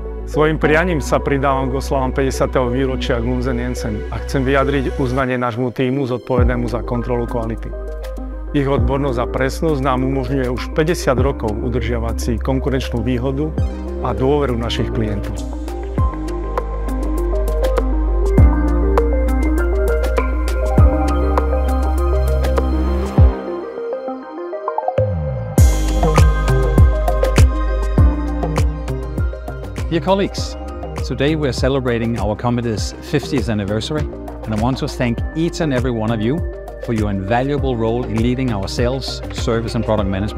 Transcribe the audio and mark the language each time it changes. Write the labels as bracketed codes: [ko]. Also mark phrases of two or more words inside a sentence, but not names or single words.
[sk] Svojim prianím sa pridávam k oslavám 50. výročia Glunzen Jensen a chcem vyjadriť uznanie nášmu tímu zodpovednému za kontrolu kvality. Ich odbornosť a presnosť nám umožňuje už 50 rokov udržiavať si konkurenčnú výhodu a dôveru našich klientov. [en] Dear colleagues, today we are celebrating our company's 50th anniversary, and I want to thank each and every one of you for your invaluable role in leading our sales, service and product management.